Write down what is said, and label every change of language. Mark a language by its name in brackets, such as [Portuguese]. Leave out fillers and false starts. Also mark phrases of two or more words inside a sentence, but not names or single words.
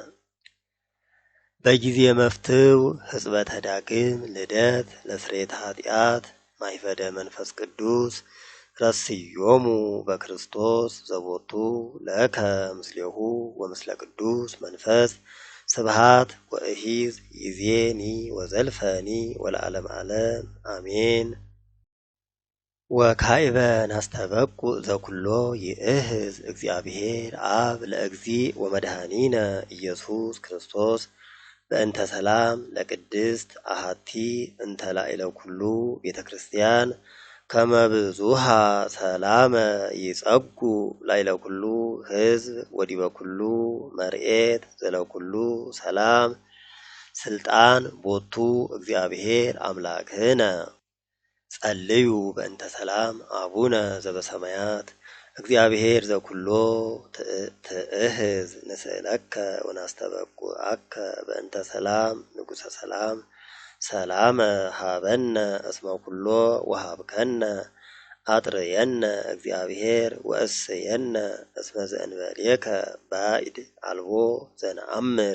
[Geez] በጊዜ መፍትው ሕጽበተ ዳግም ልደት ለስርየተ ኃጢአት ማይፈደ መንፈስ ቅዱስ ረስዮሙ በክርስቶስ ዘቦቱ ለከ ምስሌሁ ወምስለ ቅዱስ መንፈስ ስብሃት ወእሂዝ ይዜኒ ወዘልፈኒ ወለዓለም ዓለም አሜን። ወካዕበ ናስተበቁዕ ዘኩሎ ይእህዝ እግዚአብሔር አብ ለእግዚእ ወመድኃኒነ ኢየሱስ ክርስቶስ በእንተ ሰላም ለቅድስት አሐቲ እንተ ላዕለ ኩሉ ቤተ ክርስቲያን ከመ ብዙኃ ሰላመ ይጸጉ ላዕለ ኩሉ ሕዝብ ወዲበ ኩሉ መርኤት ዘለኩሉ ሰላም ስልጣን ቦቱ እግዚአብሔር አምላክነ ጸልዩ በእንተ ሰላም አቡነ ዘበሰማያት እግዚአብሔር ዘኩሎ ትእህዝ ንስእለከ ወናስተበቁዐከ በእንተ ሰላም ንጉሠ ሰላም ሰላመ ሀበነ እስመ ኩሎ ወሀብከነ አጥርየነ እግዚአብሔር ወእስየነ እስመ ዘእንበሌከ ባዕድ አልቦ ዘነአምር